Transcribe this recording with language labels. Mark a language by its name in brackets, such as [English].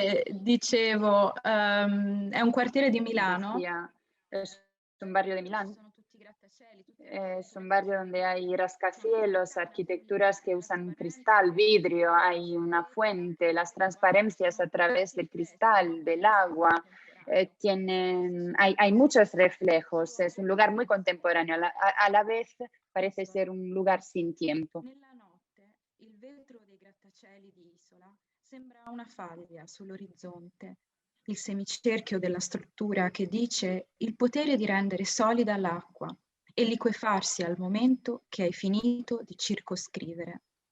[Italian] Dicevo, è un quartiere di Milano. [Spanish] Decía, es un barrio de Milán. Es un barrio donde hay rascacielos, arquitecturas que usan cristal, vidrio, hay una fuente, las transparencias a través del cristal, del agua. Hay muchos reflejos, es un lugar muy contemporáneo, a la vez parece ser un lugar sin tiempo. [Italian] Nella notte, il vetro dei grattacieli di Isola sembra una faglia sull'orizzonte, il semicerchio della struttura che dice il potere di rendere solida l'acqua e liquefarsi al momento che hai finito di circoscrivere.